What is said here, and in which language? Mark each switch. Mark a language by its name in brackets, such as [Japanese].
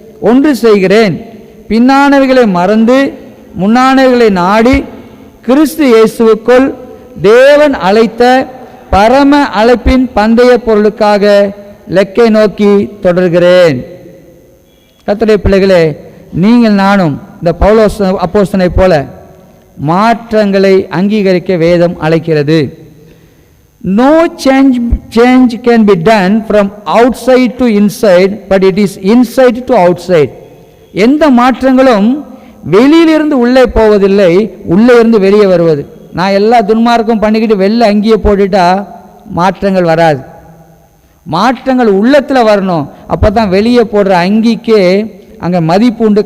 [Tamil] ஒன்று செய்கிறேன், பின்னானவைகளை மறந்து முன்னானவைகளை நாடி கிறிஸ்து இயேசுவுக்குள் தேவன் அழைத்த பரம அழைப்பின் பந்தய பொருளுக்காக லெக்கை நோக்கி தொடர்கிறேன். கர்த்தருடைய பிள்ளைகளே, நீங்கள் நானும் இந்த பவுலோஸ் அப்போஸ்தலனை போல மாற்றங்களை அங்கீகரிக்க வேதம் அழைக்கிறது. [English] No change can be done from outside to inside, but it is inside to outside. [Tamil] எந்த மாற்றங்களும் வெளியிலிருந்து உள்ளே போவதில்லை, உள்ளே இருந்து வெளியே வருவது. நான் எல்லா துன்மார்க்கும் பண்ணிக்கிட்டு வெளில அங்கேயே போட்டுட்டா மாற்றங்கள் வராது. மாற்றங்கள் உள்ளத்தில் வரணும். அப்போ தான் வெளியே போடுற அங்கிக்கே அங்கே மதிப்பு உண்டு.